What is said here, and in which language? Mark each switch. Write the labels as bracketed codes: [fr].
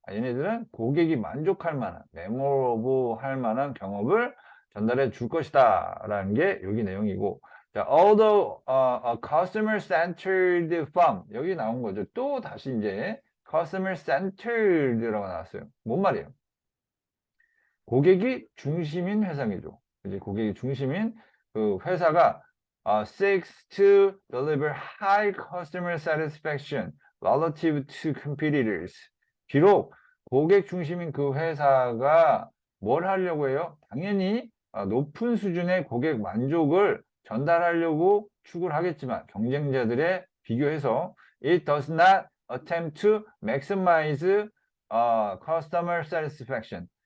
[ko] 얘네들은 고객이 만족할 만한, 메모러블 할 만한 경험을 전달해 줄 것이다 라는 게 여기 내용이고, 자, [en] although a customer centered firm [ko] 여기 나온 거죠. 또 다시 이제 customer centered라고 나왔어요. 뭔 말이에요? 고객이 중심인 회사이죠. 이제 고객이 중심인 그 회사가 [en] seeks to deliver high customer satisfaction relative to competitors. [ko] 비록 고객 중심인 그 회사가 뭘 하려고 해요? 당연히 높은 수준의 고객 만족을 전달하려고 추구를 하겠지만 경쟁자들에 비교해서 [en] it does not attempt to maximize customer satisfaction.